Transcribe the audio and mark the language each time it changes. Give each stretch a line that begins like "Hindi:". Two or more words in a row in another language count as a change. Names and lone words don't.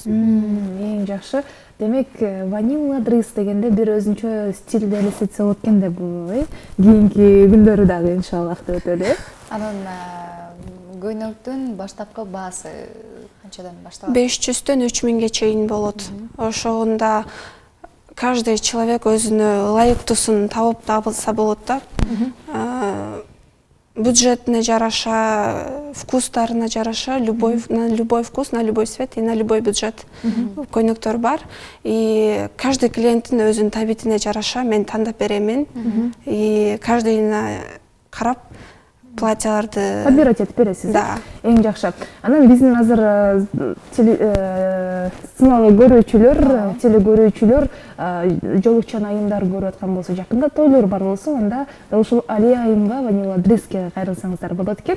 Kyrgyz: Эң жакшы. Демек, Vanilla Dress дегенде бир өзүнчө стилди элестетсе болот экен да бул, кийинки күндөрү дагы иншаллах деп өтөлү. Анан көйнөктүн баштапкы баасы канчадан башталат? 500-төн 3000-ге чейин болот. Ошондо
Russian: каждый человек
Kyrgyz: өзүнө ылайыктуусун табып табылса болот да. Бюджетине жараша, вкустарына жараша,
Russian: на любой вкус, на любой цвет и на любой бюджет
Kyrgyz: көйнөктөр бар.
Russian: И каждый
Kyrgyz: клиенттин өзүнүн табитине жараша мен тандап беремин. И каждыйына карап платьяларды подбирать этип бересиз. Да. Эң жакшы. Анан биздин азыр сыналуу көрүүчүлөр, телекөрүүчүлөр жолукчан айымдар көрүп аткан болсо, жакында тойлор бар болсо, анда дал ушул Алия айымга Vanilla Dressке кайрылсаңыздар болот экен.